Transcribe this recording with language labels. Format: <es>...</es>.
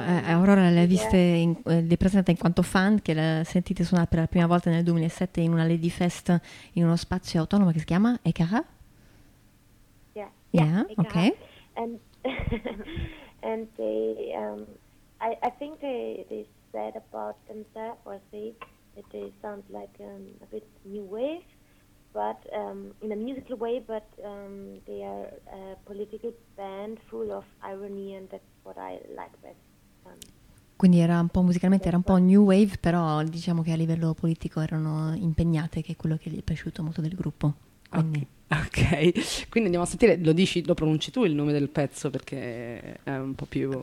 <it>Aurora le ha viste, le presenta in quanto fan, che l'ha sentite suonare per la prima volta nel 2007 in una Lady Fest in uno spazio autonomo che si chiama EKH?</it> <en>Yeah, ok. And they, I think they said about themselves, or say that they sound like a bit new wave, but in a musical way, but they are a political band full of irony, and that what I like best.</en> <it>Quindi era un po' musicalmente, era un po' new wave, però diciamo che a livello politico erano impegnate, che è quello che gli è piaciuto molto del gruppo. Quindi.</it> <en>Okay.</en> <it>Ok, quindi andiamo a sentire, lo dici, lo pronunci tu il nome del pezzo, perché è un po' più...</it>